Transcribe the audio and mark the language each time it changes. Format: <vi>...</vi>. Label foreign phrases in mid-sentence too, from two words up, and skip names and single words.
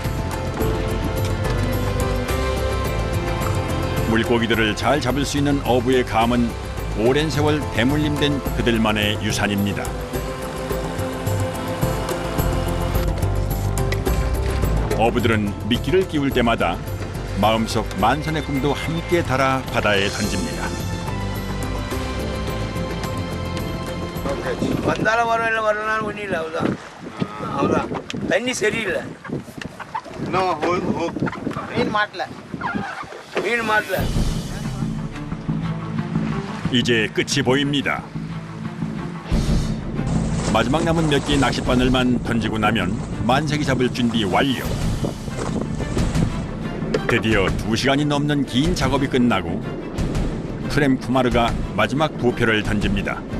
<ko>물고기들을 잘 잡을 수 있는 어부의 감은 오랜 세월 대물림된 그들만의 유산입니다. 어부들은 미끼를 끼울 때마다 마음속 만선의 꿈도 함께 달아 바다에 던집니다.</ko> <ta>வந்தாலும் வரவில்லை வரனாலும் ஒன்றும் இல்லை அவ்வளோதான் அவ்வளோதான் தண்ணி சரியில்லை</ta> <en>No, hook.</en> <ta>மீன் மாட்டல</ta> <ko>이제 끝이 보입니다. 마지막 남은 몇 개의 낚싯바늘만 던지고 나면 만세기 잡을 준비 완료. 드디어 2시간이 넘는 긴 작업이 끝나고 프렘 쿠마르가 마지막 부표를 던집니다.</ko>